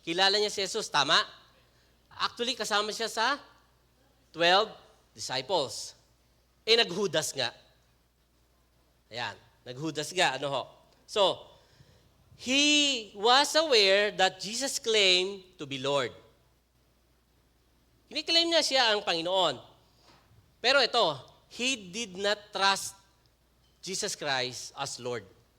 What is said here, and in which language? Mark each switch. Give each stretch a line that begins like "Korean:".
Filipino: Kilala niya si Jesus, tama? Actually, kasama siya sa 12 disciples. Naghudas nga. Ayan, naghudas nga.
English: So, he was aware that Jesus claimed to be Lord.
Filipino: Kiniklaim niya siya ang Panginoon. Pero ito,
English: he did not trust Jesus Christ as Lord.